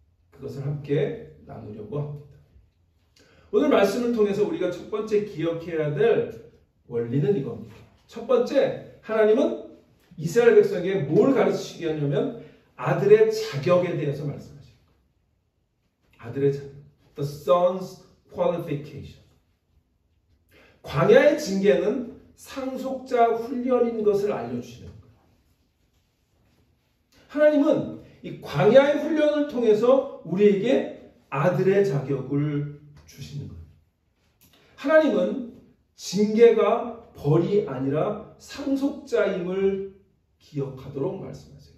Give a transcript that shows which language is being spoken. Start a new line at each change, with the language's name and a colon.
Korean: 그것을 함께 나누려고 합니다. 오늘 말씀을 통해서 우리가 첫 번째 기억해야 될 원리는 이겁니다. 첫 번째, 하나님은 이스라엘 백성에게 뭘 가르치시게 하냐면 아들의 자격에 대해서 말씀하시는 거예요. 아들의 자격.
English: The son's qualification.
Korean: 광야의 징계는 상속자 훈련인 것을 알려주시는 거예요. 하나님은 이 광야의 훈련을 통해서 우리에게 아들의 자격을 주시는 거예요. 하나님은 징계가 벌이 아니라 상속자임을 기억하도록 말씀하세요.